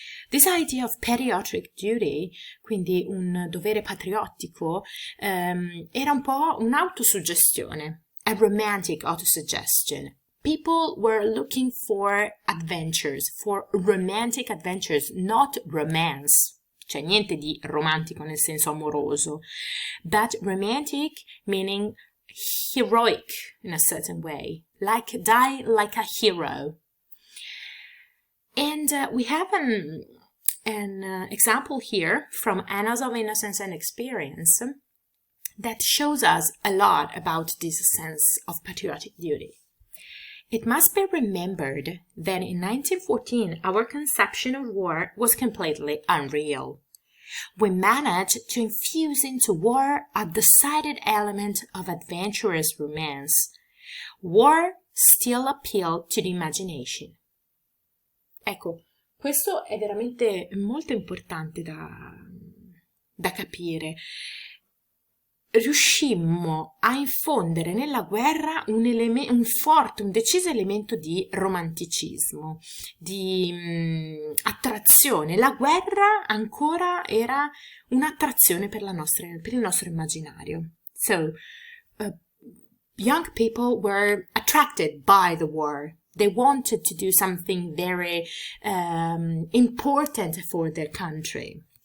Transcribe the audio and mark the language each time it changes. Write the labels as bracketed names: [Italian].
[English] This idea of patriotic duty, [Italian] quindi un dovere patriottico, era un po' un'autosuggestione, [English] a romantic autosuggestion. People were looking for adventures, for romantic adventures, not romance. [Italian] C'è niente di romantico nel senso amoroso, [English] but romantic meaning heroic in a certain way, like die like a hero. And we have an example here from Annals of Innocence and Experience that shows us a lot about this sense of patriotic duty. It must be remembered that in 1914, our conception of war was completely unreal. We managed to infuse into war a decided element of adventurous romance. War still appealed to the imagination. [Italian] Ecco, questo è veramente molto importante da capire. Riuscimmo a infondere nella guerra un deciso elemento di romanticismo, di attrazione. La guerra ancora era un'attrazione per il nostro immaginario. [English] So, young people were attracted by the war. They wanted to do something very important for their country.